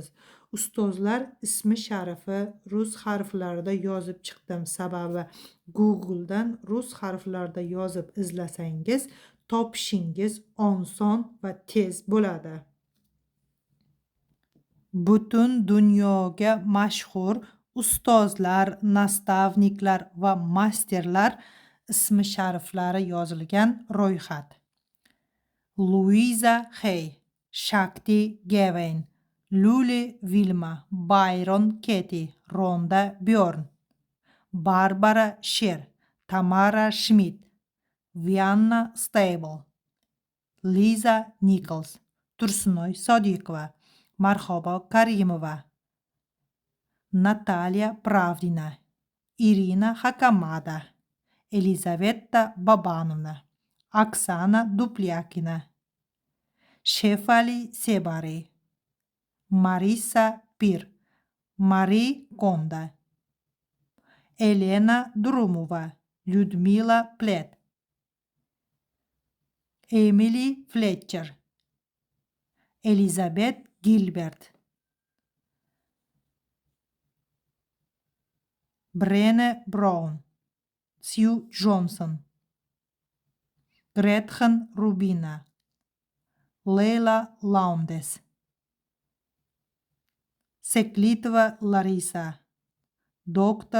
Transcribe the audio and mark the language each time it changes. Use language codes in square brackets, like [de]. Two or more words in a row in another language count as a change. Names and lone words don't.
[uz] Ustozlar ismi sharifi rus harflarida yozib chiqdim, sababi Google'dan rus harflarida yozib izlasangiz, topishingiz oson va tez bo'ladi. Butun dunyoga mashhur ustozlar, nastavniklar va masterlar ismi shariflari yozilgan ro'yxat. Louisa Hay, Shakti Gawain, Luli Vilma, Byron Katie, Rhonda Byrne, Barbara Sher, Tamara Schmidt, Vienna Stable, Liza Nichols, Tursunoy Sodiqova, Marhabo Karimova, Natalya Pravdina, Irina Hakamada, Elizaveta Babanovna, Oksana Duplyakina, Shefali Sebari, Marisa Pir, Marie Konda, Elena Drumova, Lyudmila Plet, Emily Fletcher, Elizabeth Gilbert, Brené Brown, Sue Johnson, Gretchen Rubina, Leila Lowndes, Seklitova Larisa, Dr.